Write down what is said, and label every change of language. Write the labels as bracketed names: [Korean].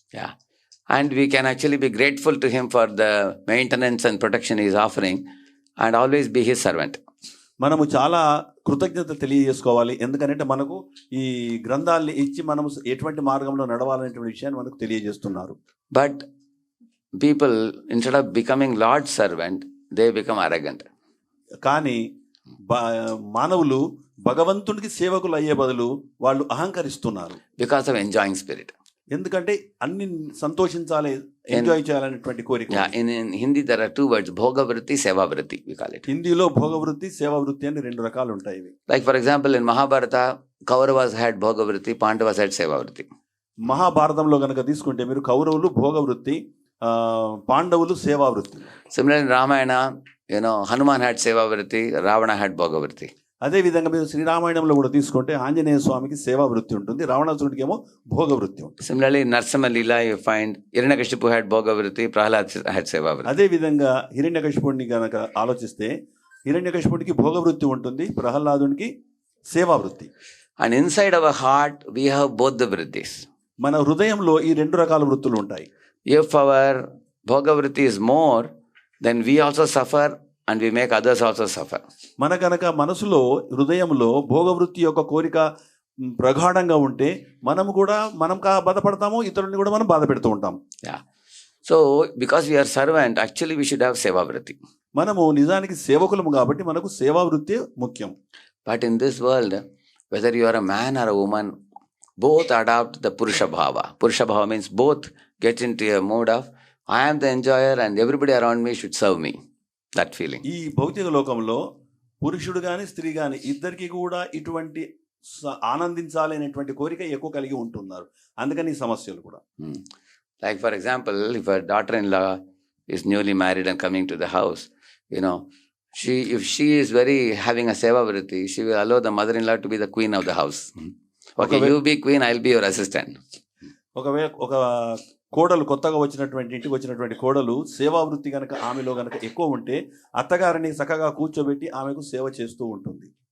[English] Yeah. And we can actually be grateful to him for the maintenance and protection he is offering, and always be his servant. [Telugu] మనము చాలా కృతజ్ఞత తెలియజేసుకోవాలి. ఎందుకంటే మనకు ఈ గ్రంథాలని ఇచ్చి మనము ఎటువంటి మార్గంలో నడవాలనేటువంటి విషయాన్ని మనకు తెలియజేస్తున్నారు. [English] But people, instead of becoming Lord's servant, they become arrogant. [Telugu] కానీ మానవులు భగవంతునికి సేవకులు అయ్యే బదులు వాళ్ళు అహంకరిస్తున్నారు. [English] Because of enjoying spirit. [Telugu] ఎందుకంటే అన్ని సంతోషించాలి, ఎంజాయ్ చేయాలనేటువంటి కోరిక. [English] In Hindi there are two words, bhoga vritti, seva vritti, we call it. [Telugu] హిందీలో భోగ వృత్తి, సేవా వృత్తి అని రెండు రకాలు ఉంటాయి. [English] Like for example in Mahabharata, Kauravas had bhoga vritti, Pandavas had seva vritti. [Telugu] మహాభారతంలో కనుక తీసుకుంటే మీరు కౌరవులు భోగ వృత్తి, పాండవులు సేవా వృత్తి. [English] Similarly in Ramayana, Hanuman had seva vritti, Ravana had bhoga vritti. [Telugu] అదే విధంగా మీరు శ్రీరామాయణంలో కూడా తీసుకుంటే ఆంజనేయ స్వామికి సేవా వృత్తి ఉంటుంది, రావణాసురుడికి ఏమో భోగ వృత్తి ఉంటుంది. [English] Similarly in Narsimha Leela you find Hiranyakashipu had bhoga vritti, Prahlad had seva vritti. [Telugu] అదే విధంగా హిరణ్యకశిపుడిని కనుక ఆలోచిస్తే హిరణ్యకశిపుడికి భోగ వృత్తి ఉంటుంది, ప్రహ్లాదునికి సేవా వృత్తి. [English] And inside our heart we have both the vrittis. [Telugu] మన హృదయంలో ఈ రెండు రకాల వృత్తులు ఉంటాయి. [English] If our bhoga vritti is more, then we also suffer and we make others also suffer. [Telugu] మన కనుక మనసులో హృదయంలో భోగవృత్తి యొక్క కోరిక ప్రగాఢంగా ఉంటే మనం బాధపడతాము, ఇతరుల్ని కూడా మనం బాధ పెడుతూ ఉంటాం. [English] Yeah. So because we are servant, actually we should have seva vritti. [Telugu] మనము నిజానికి సేవకులము కాబట్టి మనకు సేవా వృత్తి ముఖ్యం. [English] But in this world, whether you are a man or a woman, both adopt the purusha bhava. Purusha bhava means both get into a mode of I am the enjoyer and everybody around me should serve me. That feeling. [Telugu] ఈ భౌతిక లోకంలో పురుషుడు గాని స్త్రీ గాని ఇద్దరికి కూడా ఇటువంటి ఆనందించాలి అనేటువంటి కోరిక ఎక్కువ కలిగి ఉంటున్నారు. అందుకని ఈ సమస్యలు కూడా. [English] Like for example, if a daughter-in-law is newly married and coming to the house, if she is very having a seva vritti, she will allow the mother-in-law to be the queen of the house. Okay, you be queen, I'll be your assistant. [Telugu] ఒక కోడలు కొత్తగా ఇంటికి వచ్చినటువంటి కోడలు సేవా వృత్తి కనుక ఆమెలో కనుక ఎక్కువ ఉంటే అత్తగారిని చక్కగా కూర్చోబెట్టి ఆమెకు సేవ చేస్తూ ఉంటుంది.